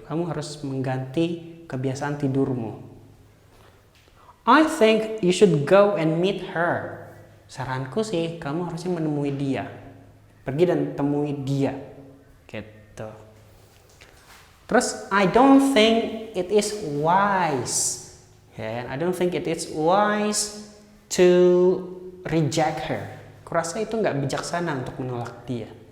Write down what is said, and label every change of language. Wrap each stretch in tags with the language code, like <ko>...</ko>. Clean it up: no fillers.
<id>Kamu harus mengganti kebiasaan tidurmu.</id> <en>I think you should go and meet her.</en> <id>Saranku sih, kamu harusnya menemui dia. Pergi dan temui dia. Gitu. Terus,</id> <en>I don't think it is wise. I don't think it is wise to reject her.</en> <id>Kurasa itu nggak bijaksana untuk menolak dia.</id>